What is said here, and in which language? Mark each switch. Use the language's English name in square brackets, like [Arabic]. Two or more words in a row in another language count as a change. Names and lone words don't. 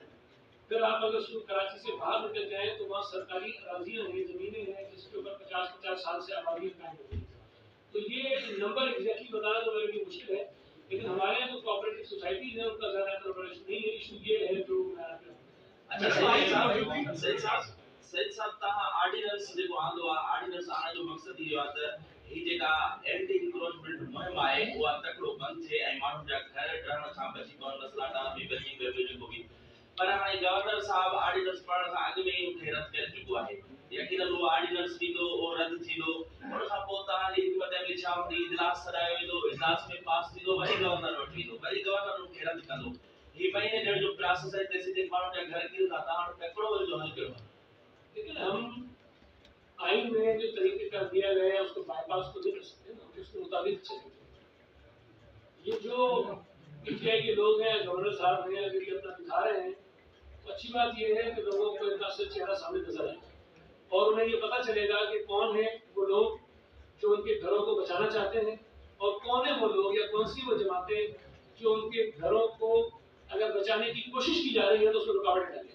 [Urdu] پھر آپ اگر کراچی سے باہر نکل جائیں تو وہاں سرکاری اراضیاں ہیں، زمینیں ہیں، جس کے اوپر 50-50 سال سے آبادی قائم ہو گئی. تو یہ نمبر ایگزیکٹلی بتانا تو میرے لیے مشکل ہے، لیکن ہمارے یہاں جو [English] cooperative societies [Urdu] ہیں ان کا زیادہ کارپوریشن نہیں ہے. ایشو یہ ہے جو [Sindhi] सही साहब तव्हां ऑर्डिनेंस जेको आंदो आहे, ऑर्डिनेंस आणण जो मक़सदु इहो आहे त ही जेका [English] anti encroachment [Sindhi] मुहिम आहे उहा तकिड़ो बंदि थिए ऐं माण्हुनि जा घर ॾहण खां बची पवनि, मसइला बि बची पियो जेको बि। पर हाणे गवर्नर साहब ऑर्डिनेंस पढ़ण खां अॻु में ई उनखे रद्द करे चुको आहे। यकीनन उहो ऑर्डिनेंस ईंदो, उहो रद्द थींदो, उन खां पोइ तव्हांजी हिकमत अमली छा हूंदी, इजलास सॾायो वेंदो, इजलास में पास थींदो, वरी गवर्नर वटि ईंदो, वरी गवर्नर उनखे रद्द कंदो। ही महीने ॾेढ जो प्रोसेस है, तेसीं ताईं माण्हुनि जा घर किरंदा, तव्हां वटि तकिड़ो वरी जो हल कयो आहे। [Urdu] لیکن ہم آئین میں جو طریقے کا دیا گیا ہے اس کو بائی پاس تو نہیں کر سکتے نا، اس کے مطابق چلیں گے. یہ جو پی ٹی آئی کے لوگ ہیں، گورنر صاحب ہیں، اگر یہ اپنا دکھا رہے ہیں تو اچھی بات یہ ہے کہ لوگوں کو ان کا اصلی چہرہ سامنے نظر آئے اور انہیں یہ پتا چلے گا کہ کون ہے وہ لوگ جو ان کے گھروں کو بچانا چاہتے ہیں اور کون ہے وہ لوگ یا کون سی وہ جماعتیں جو ان کے گھروں کو اگر بچانے کی کوشش کی جا رہی ہے تو اس کو رکاوٹ ڈالیں گے.